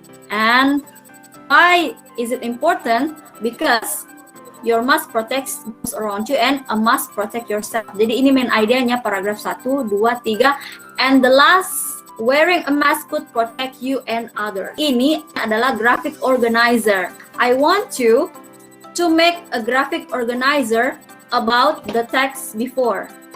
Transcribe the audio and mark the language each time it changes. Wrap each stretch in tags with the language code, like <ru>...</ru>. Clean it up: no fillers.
<en>And why is it important? Because your mask protects those around you and a mask protect yourself.</en> <id>Jadi ini main idenya paragraf 1, 2, 3.</id> <en>And the last, wearing a mask could protect you and others.</en> <id>Ini adalah graphic organizer.</id> <en>I want you to make a graphic organizer about the text before.</en>